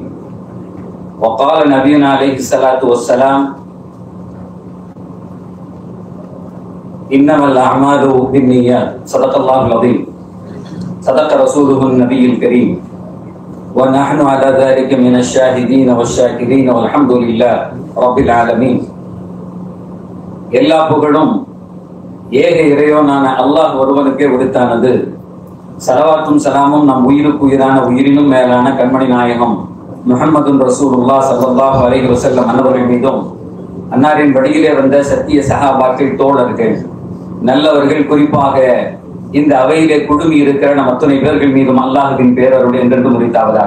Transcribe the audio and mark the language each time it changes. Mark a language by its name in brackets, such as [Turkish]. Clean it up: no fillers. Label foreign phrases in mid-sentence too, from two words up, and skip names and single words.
[Arabic] وقال نبينا عليه الصلاة والسلام إنما الأعمال بالنيات. صدق الله العظيم. صدق رسوله النبي الكريم. ونحن على ذلك من الشاهدين والشاكرين والحمد لله رب العالمين. [Tamil] எல்லா புகழும் ஏக இறைவனான அல்லாஹ் ஒருவனுக்கே உரித்தானது. ஸலவாத்தும் ஸலாமும் நம் உயிருக்கு உயிரான உயிரினும் மேலான கண்மணி நாயகம் [Arabic] محمد رسول الله صلى الله عليه وسلم [Tamil] அன்னவர்கள் மீதும், அன்னாரின் வழியிலே வந்த சத்திய சஹாபாக்கள், தோழர்கள், நல்லவர்கள், குறிப்பாக இந்த அவையிலே குழுமி இருக்கிற நம் அத்தனை பேர்கள் மீதும் அல்லாஹ்வின் பேரருடைய என்றென்றும் உரித்தாவதாக.